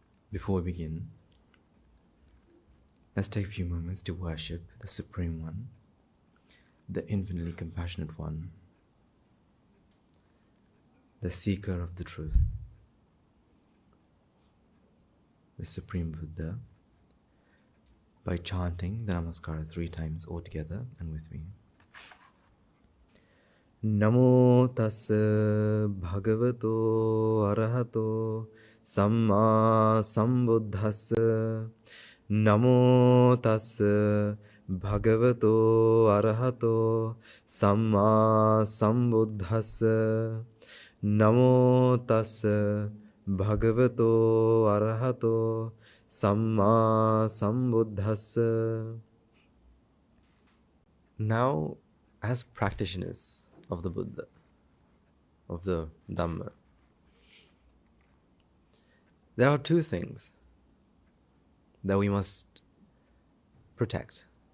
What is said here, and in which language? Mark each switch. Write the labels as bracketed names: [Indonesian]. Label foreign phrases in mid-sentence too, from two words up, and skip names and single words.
[English] Before we begin, let's take a few moments to worship the Supreme One, the infinitely compassionate One, the seeker of the truth, the Supreme Buddha, by chanting the Namaskara 3 times all together and with me. [Pali] Namo tassa bhagavato arahato samma sambuddhassa. Namo tassa bhagavato arahato samma sambuddhassa. Namo tassa bhagavato arahato samma sambuddhassa. [English] Now, as practitioners of the Buddha, of the Dhamma, there are 2 things that we must protect.